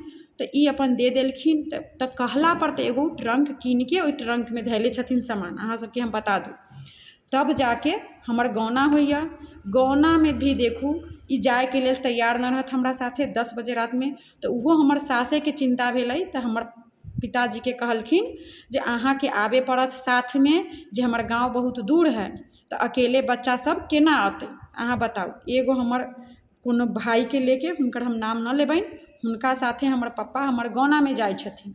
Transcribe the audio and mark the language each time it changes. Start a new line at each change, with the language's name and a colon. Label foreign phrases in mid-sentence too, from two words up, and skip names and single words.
Maithili: तो ई अपन दे देलखिन। तो कहला पर तो एगो ट्रंक कीन के ओहि ट्रंक में धैले छथिन सामान। अहाँ सबके हम बता दूँ, तब जाके हमर गौना होइया। गौना में भी देखू ई जाए के लेल तैयार न रहत हमरा साथे 10 बजे रात में। तो उहो हमर सासे के चिंता भेलै। तो हमर पिताजी के कहलखिन जे अहाँ के आबे पड़त साथ में, जे हमर गाँव बहुत दूर है। तो अकेले बच्चा सब केना अतै, अहाँ बताउ। एगो हमर कोनो भाई के लेके, हुनकर हम नाम न लेबनि, हुनका साथे हमर पप्पा हमर गौना में जाइ छथिन।